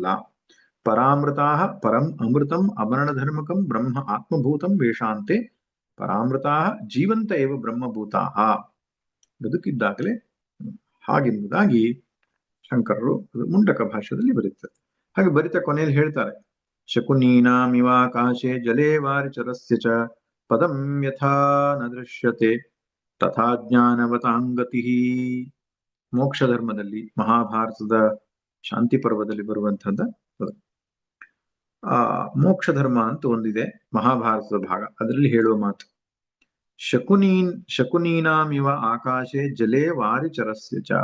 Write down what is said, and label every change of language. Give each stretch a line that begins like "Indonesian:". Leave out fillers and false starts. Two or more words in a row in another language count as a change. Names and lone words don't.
Sanskrit: ಪರಾಮೃತಾ ಪರಂ ಅಮೃತಂ ಅಮರಣ ಧರ್ಮಕಂ ಬ್ರಹ್ಮ ಆತ್ಮಭೂತಂ ವೇಷಾಂತೆ ಪರಾಮೃತಾ ಜೀವಂತ ಏವ ಬ್ರಹ್ಮಭೂತಾ.
Kannada: ಬದುಕಿದ್ದಾಗಲೇ ಹಾಗೆಂಬುದಾಗಿ ಶಂಕರರು ಮುಂಡಕ ಭಾಷೆಯಲ್ಲಿ ಬರೀತಾರೆ. ಹಾಗೆ ಬರಿತಾ ಕೊನೆಯಲ್ಲಿ ಹೇಳ್ತಾರೆ,
Sanskrit: ಶಕುನೀನಾಮಿವಾಕಾಶೆ ಜಲೇ ವಾರಿಚರಸ್ಯ ಚ ಪದಂ ಯಥಾ ನ ದೃಶ್ಯತೆ ತಥಾ ಜ್ಞಾನವತಾಂಗತಿ.
Kannada: ಮೋಕ್ಷ ಧರ್ಮದಲ್ಲಿ ಮಹಾಭಾರತದ ಶಾಂತಿ ಪರ್ವದಲ್ಲಿ ಬರುವಂತಹದ್ದು. ಮೋಕ್ಷ ಧರ್ಮ ಅಂತ ಒಂದಿದೆ ಮಹಾಭಾರತದ ಭಾಗ, ಅದರಲ್ಲಿ ಹೇಳುವ ಮಾತು,
Sanskrit: ಶಕುನೀನಾಮಿವ ಆಕಾಶೆ ಜಲೇ ವಾರಿಚರಸ್ಯ ಚ.